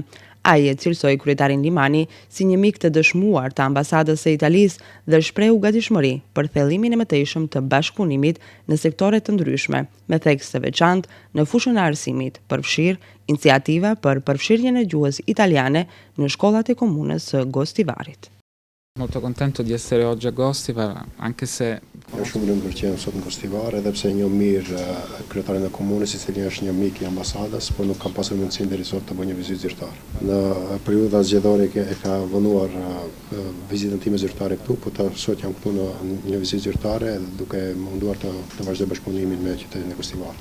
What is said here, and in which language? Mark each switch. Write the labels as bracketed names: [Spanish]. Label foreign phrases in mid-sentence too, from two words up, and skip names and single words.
[Albanian] Ai e cilësoi kryetarin Limani si një mik të dëshmuar të ambasadës së Italisë dhe shprehu gatishmëri për thellimin e mëtejshëm të bashkëpunimit në sektore të ndryshme, me theks të veçantë në fushën e arsimit, përfshirë iniciativa për përfshirjen e gjuhës italiane në shkollat e komunës së Gostivarit. [Italian] Molto contento di essere oggi a Gostivar, anche se... [Albanian] Jam shumë lumtur që jam sot në Gostivar, edhe pse njoh mirë kryetarin e komunës, i cili është një mik i ambasadës, por nuk kam pasur mundësinë deri sot të bëj një vizitë zyrtare. Në periudha zgjedhore e ka vonuar vizitën time zyrtare këtu, por sot jam këtu në një vizitë zyrtare duke munduar të vazhdoj bashkëpunimin me qytetin e Gostivarit.